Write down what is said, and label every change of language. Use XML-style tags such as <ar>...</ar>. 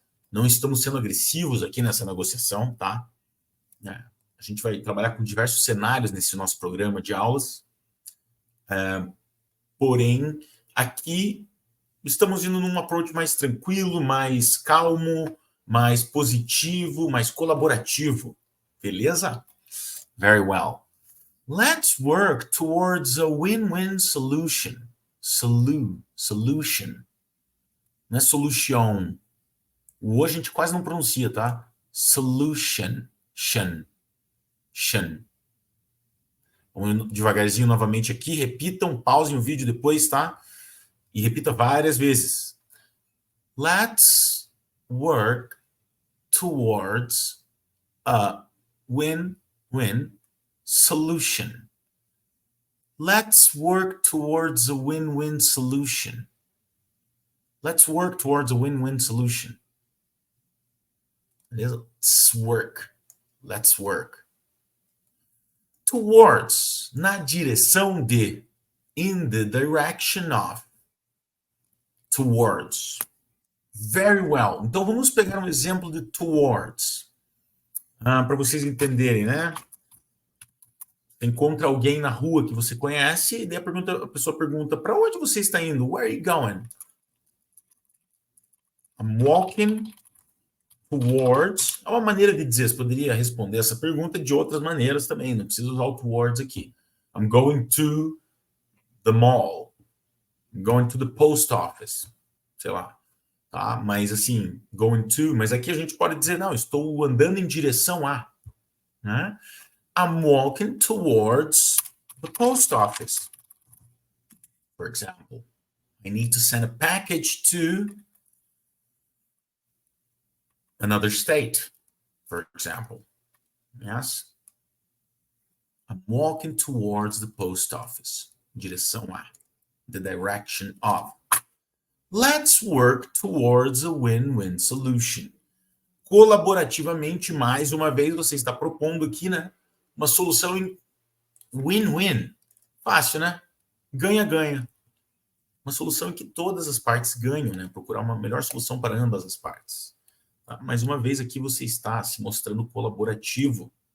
<pt>Não estamos sendo agressivos aqui nessa negociação, tá? A gente vai trabalhar com diversos cenários nesse nosso programa de aulas. Porém, aqui estamos indo num approach mais tranquilo, mais calmo, mais positivo, mais colaborativo. Beleza?</pt> <en>Very well. Let's work towards a win-win solution.</en> <pt>Solution. Não é solution. O hoje a gente quase não pronuncia, tá? Solution. Shun. Vamos devagarzinho novamente aqui. Repitam, pausem o vídeo depois, tá? E repita várias vezes.</pt> <en>Let's work towards a win-win solution. Let's work towards a win-win solution. Let's work towards a win-win solution. Let's work. Let's work. Towards,</en> <pt>na direção de.</pt> <en>In the direction of. Towards. Very well.</en> <pt>Então, vamos pegar um exemplo de towards. Para vocês entenderem, né? Você encontra alguém na rua que você conhece, e daí a pessoa pergunta, para onde você está indo?</pt> <en>Where are you going? I'm walking towards.</en> <pt>É uma maneira de dizer, você poderia responder essa pergunta de outras maneiras também, não precisa usar o towards aqui.</pt> <en>I'm going to the mall. I'm going to the post office.</en> <pt>Sei lá. Tá? Mas assim, going to, mas aqui a gente pode dizer, não, estou andando em direção a. Né?</pt> <en>I'm walking towards the post office. For example, I need to send a package to another state, for example. Yes? I'm walking towards the post office.</en> <pt>Direção a.</pt> <en>The direction of. Let's work towards a win-win solution.</en> <pt>Colaborativamente, mais uma vez, você está propondo aqui, né? Uma solução em win-win. Fácil, né? Ganha-ganha. Uma solução em que todas as partes ganham, né? Procurar uma melhor solução para ambas as partes. Tá? Mais uma vez aqui você está se mostrando colaborativo.</pt>